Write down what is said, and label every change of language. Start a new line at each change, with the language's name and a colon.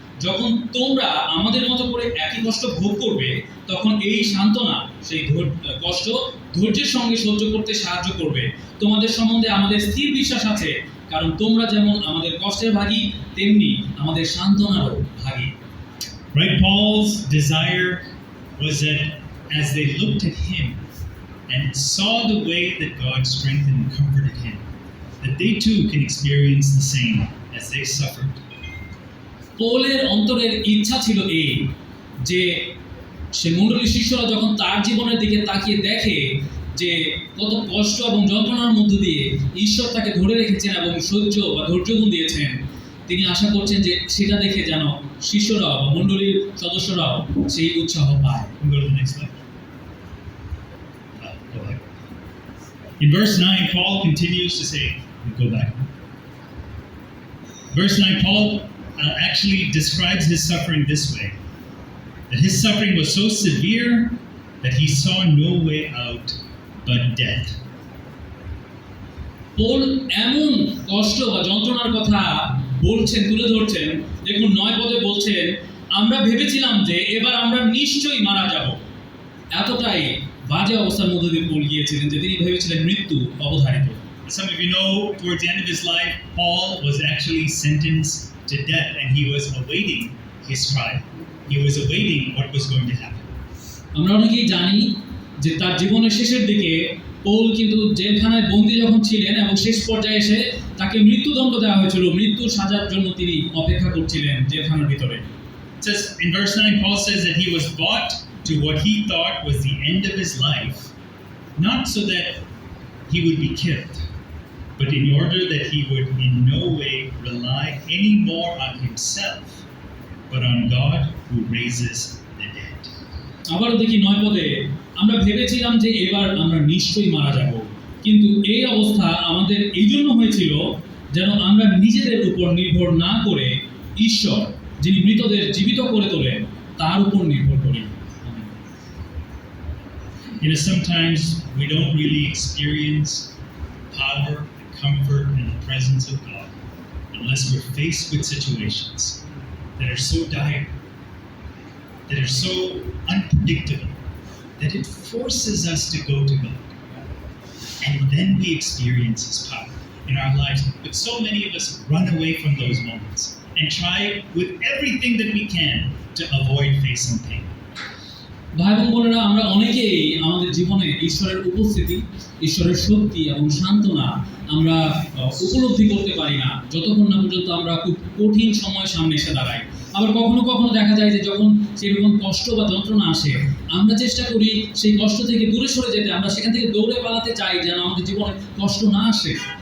Bangla: যখন তোমরা আমাদের মতো করে একই কষ্ট ভোগ করবে, তখন এই সান্ত্বনা সেই কষ্ট ধৈর্যের সঙ্গে সহ্য করতে সাহায্য করবে। তোমাদের সম্বন্ধে আমাদের স্থির বিশ্বাস আছে, কারণ তোমরা যেমন আমাদের কষ্টের ভাগী, তেমনি আমাদের সান্ত্বনারও ভাগী।
English: Right, Paul's desire was that as they looked at him and saw the way that God strengthened and comforted him, that they too can experience the same as they suffered.
Bangla: পৌলের অন্তরের ইচ্ছা ছিল এই যে সে মণ্ডলীর শিষ্যরা যখন তার জীবনের দিকে তাকিয়ে দেখে যে কত কষ্ট এবং যন্ত্রণার মধ্য দিয়ে ঈশ্বর তাকে ধরে রেখেছেন এবং সহ্য বা ধৈর্যগুণ দিয়েছেন, তিনি আশা করছেন যে সেটা দেখে যেন শিষ্যরাও বা মণ্ডলীর সদস্যরাও সেই উৎসাহ পায়।
English: Go to the next slide. Go ahead. In verse 9, Paul continues to say, go back. Verse 9, Paul actually describes his suffering this way, that his suffering was so severe that he saw no way out but death.
Bangla: Paul এমন কষ্ট বা যন্ত্রণার কথা বলছেন, তুলে ধরছেন। দেখুন 9 পদে বলছেন, আমরা ভেবেছিলাম যে এবার আমরা নিশ্চয়ই মারা যাব। এতটাই বাজে অবস্থার মধ্যে দিয়ে পৌল গিয়েছিলেন যে তিনি ভেবেছিলেন মৃত্যু অবধারিত।
English: Some of you know, towards the end of his life, Paul was actually sentenced to death, and he was awaiting his trial. He was awaiting what was going to happen.
Bangla: আমরা অনেকেই জানি যে তার জীবনের শেষের দিকে পৌল কিন্তু জেলখানায় বন্দী যখন ছিলেন এবং শেষ পর্যায়ে এসে তাকে মৃত্যুদণ্ড দেওয়া হয়েছিল, মৃত্যুর সাজার জন্য তিনি অপেক্ষা করছিলেন জেলখানার ভিতরে।
English: It says in verse 9, Paul says that he was brought to what he thought was the end of his life, not so that he would be killed, but in order that he would in no way rely any more on himself, but on God who raises the dead.
Bangla: আবারও দেখি 9 পদে, আমরা ভেবেছিলাম যে এবার আমরা নিশ্চয়ই মারা যাব, কিন্তু এই অবস্থা আমাদের এই জন্য হয়েছিল যেন আমরা নিজেদের উপর নির্ভর না করে ঈশ্বর যিনি মৃতদের জীবিত করে তোলেন তার উপর নির্ভর করি।
English: You know, sometimes we don't really experience power, comfort, and the presence of God unless we're faced with situations that are so dire, that are so unpredictable, that it forces us to go to God. And then we experience His power in our lives. But so many of us run away from those moments and try with everything that we can to avoid facing pain.
Bangla: ভাই বোন বোনেরা, আমরা অনেকেই আমাদের জীবনে ঈশ্বরের উপস্থিতি, ঈশ্বরের শক্তি এবং সান্ত্বনা আমরা উপলব্ধি করতে পারি না যতক্ষণ না পর্যন্ত আমরা খুব কঠিন সময় সামনে এসে দাঁড়াই। আবার কখনো কখনো দেখা যায় যে যখন সেরকম কষ্ট বা যন্ত্রণা আসে, আমরা চেষ্টা করি সেই কষ্ট থেকে দূরে সরে যেতে, আমরা সেখান থেকে দৌড়ে পালাতে চাই যেন আমাদের জীবনে কষ্ট না আসে।